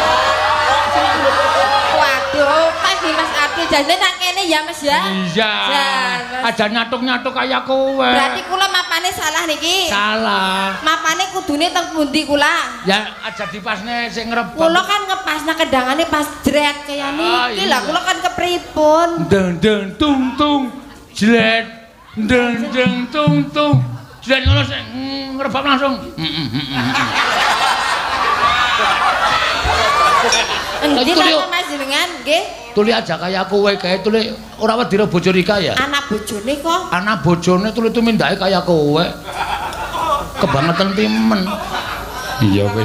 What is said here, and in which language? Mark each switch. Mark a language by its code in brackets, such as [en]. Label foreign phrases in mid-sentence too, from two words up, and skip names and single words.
[jv] Waduh, pas di Mas Abdul jane tak kene ya Mas ya. Iya. Aja nyatuk-nyatuk kaya kowe. Berarti kula mapane salah niki. Salah. Mapane kudune teng pundi kula? Ya aja dipasne sing ngrebab. Kula kan ngepasna kedangane pas jret kaya niki lah. Kula kan kepripun? Deng deng tung tung jret. Deng deng tung tung. Jret ngono sing ngrebab langsung. Endi napa Mas jenengan nggih? Tuli aja kaya kowe kae tuli ora wedi ro bojo Rika ya. Anak bojone kok. Anak bojone tuli tumindake kaya kowe. Kebangetan timen. Iya wis.